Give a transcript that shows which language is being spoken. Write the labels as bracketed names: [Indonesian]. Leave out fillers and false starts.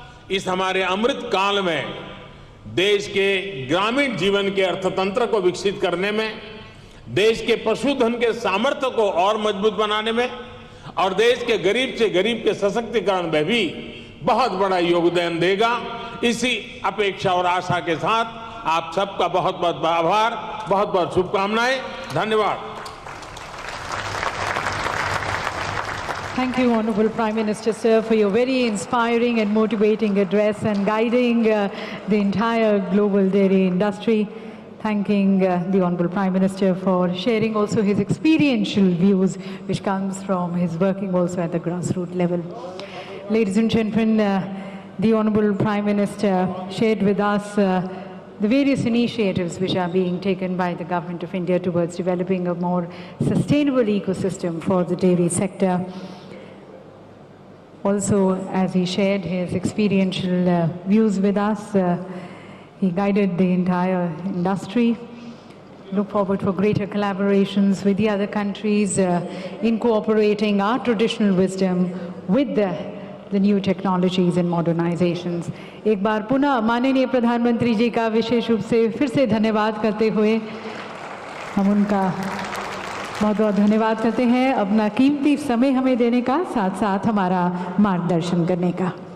[Hindi] इस हमारे अमृत काल में देश के ग्रामीण जीवन के अर्थतंत्र को विकसित करने में, देश के पशुधन के सामर्थ्य को और मजबूत बनाने में और देश के गरीब से गरीब के सशक्तिकरण में भी बहुत बड़ा योगदान देगा। इसी अपेक्षा और आशा के साथ आप सबका बहुत बहुत आभार, बहुत बहुत शुभकामनाएं। धन्यवाद। [English] Thank you, Honorable Prime Minister, sir, for your very inspiring and motivating address and guiding the entire global dairy industry. Thanking the Honorable Prime Minister for sharing also his experiential views, which comes from his working also at the grassroots level. Ladies and gentlemen, the Honorable Prime Minister shared with us the various initiatives which are being taken by the Government of India towards developing a more sustainable ecosystem for the dairy sector. Also, as he shared his experiential views with us, he guided the entire industry. Look forward for greater collaborations with the other countries, incorporating our traditional wisdom with the new technologies and modernizations. [Hindi] एक बार पुनः माननीय प्रधानमंत्री जी का विशेष रूप से फिर से धन्यवाद करते हुए हम उनका बहुत बहुत धन्यवाद करते हैं अपना कीमती समय हमें देने का, साथ साथ हमारा मार्गदर्शन करने का।